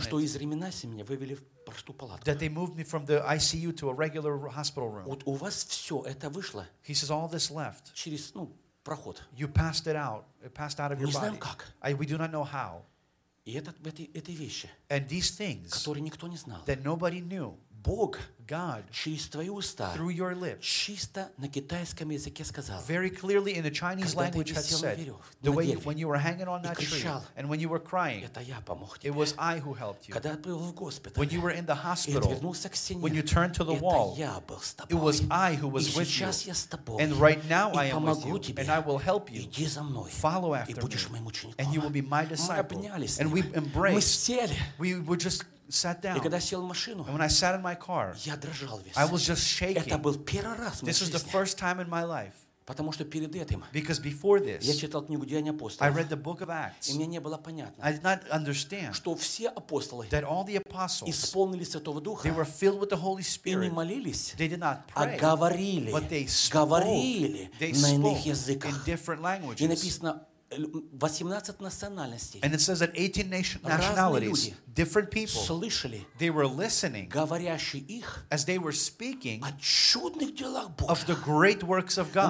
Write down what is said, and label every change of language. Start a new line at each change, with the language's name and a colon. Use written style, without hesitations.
Russian: что из реанимации меня вывели в простую палату.
English: That they moved me from the ICU to a regular hospital room.
Russian: Вот у вас все это вышло.
English: He says all this left.
Russian: Через проход.
English: You passed it out. It passed out of your body.
Russian: Не знаем как.
English: We do not know how.
Russian: И эти вещи.
English: And these things,
Russian: которые никто не знал.
English: That nobody knew.
Russian: Бог
English: God,
Russian: через твои уста
English: through your lips,
Russian: чисто на китайском языке сказал,
English: very clearly in the Chinese language had said, the way you, when you were hanging on that
Russian: кричал,
English: tree and when you were crying,
Russian: это я помог тебе.
English: It was I who helped you.
Russian: Когда был в госпитале,
English: when you were in the hospital,
Russian: и отвернулся к стене,
English: when you turned to the wall,
Russian: это я был с тобой.
English: It was I who was with you.
Russian: И сейчас я с тобой.
English: And right now
Russian: и
English: I am with you.
Russian: Тебе.
English: And I will help you.
Russian: Иди за мной.
English: Follow after
Russian: и будешь
English: me.
Russian: Моим учеником.
English: And you will be my disciple.
Russian: Мы обнялись с ним.
English: And we embraced.
Russian: Мы сели.
English: We were just sat down.
Russian: И когда сел в машину,
English: and when I sat in my car,
Russian: я дрожал весь.
English: I was just shaking.
Russian: Это был первый раз в моей
English: This was the first time in my life.
Russian: Потому что перед этим,
English: because before this,
Russian: я читал книгу «Деяния апостолов»,
English: I read the book of Acts,
Russian: и мне не было понятно,
English: I did not understand,
Russian: что все апостолы,
English: that all the apostles,
Russian: исполнились Святого Духа,
English: they were filled with the Holy Spirit,
Russian: и не молились,
English: they did not pray,
Russian: а говорили,
English: but they spoke,
Russian: говорили
English: they
Russian: на иных языках,
English: in different languages.
Russian: И написано, 18 национальностей.
English: And it says that 18 nationalities, different people,
Russian: слышали,
English: they were listening,
Russian: говорящие их,
English: as they were speaking,
Russian: о чудных делах Божьих,
English: of the great works of God.